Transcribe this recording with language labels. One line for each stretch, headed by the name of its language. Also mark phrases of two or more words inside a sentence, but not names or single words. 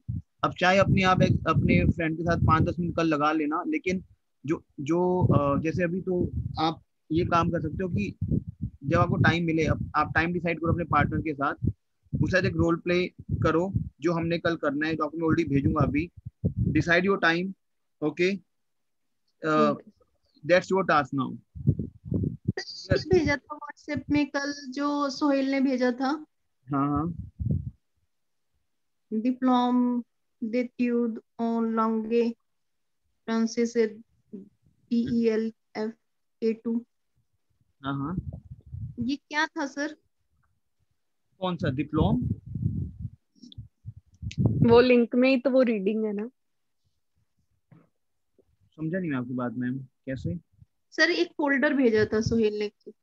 Hindi: अब चाहे अपने आप अपने फ्रेंड के साथ 5-10 मिनट कल लगा लेना, लेकिन जो जैसे अभी तो आप ये काम कर सकते हो कि जब आपको टाइम मिले आप
English: time decide
Hindi: करो अपने पार्टनर के साथ, उसके साथ एक
English: role play
Hindi: करो जो हमने कल करना है, जो आपको मैं ऑलरेडी भेजूंगा अभी।
English: Decide your time, okay, that's your task now.
Hindi: भेजा था व्हाट्सएप में कल जो सोहेल ने भेजा था। हाँ
French: डिप्लोम d'études en langue française DELF A2।
Hindi: हाँ ये क्या था सर? कौन सा डिप्लोम? वो लिंक में ही तो वो रीडिंग है ना। समझा नहीं मैं आपकी बात मैम, कैसे? सर एक फोल्डर भेजा था सोहेल ने।